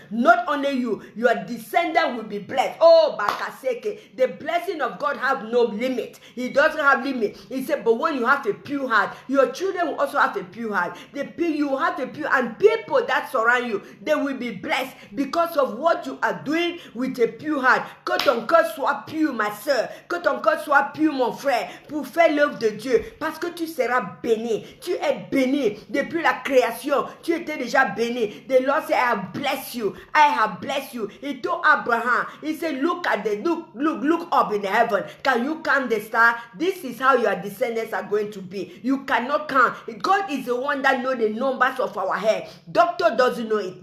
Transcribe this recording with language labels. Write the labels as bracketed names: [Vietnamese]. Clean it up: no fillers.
[English] Not only you, your descendant will be blessed. Oh, Bakaseke, the blessing of God have no limit. He doesn't have limit. He said, but when you have a pure heart, your children will also have a pure heart. You have a pure, and people that surround you, they will be blessed because of what you are doing with a pure heart. [French] Que ton cœur soit pur, ma soeur. Que ton cœur soit pur, mon frère, pour faire l'œuvre de Dieu. Parce que tu seras béni. Tu es béni depuis la création. Tu étais déjà béni. [English] The Lord said, I have blessed you. I have blessed you. He told Abraham, he said, look up in the heaven. Can you count the star? This is how your descendants are going to be. You cannot count. God is the one that knows the numbers of our hair. Doctor doesn't know it.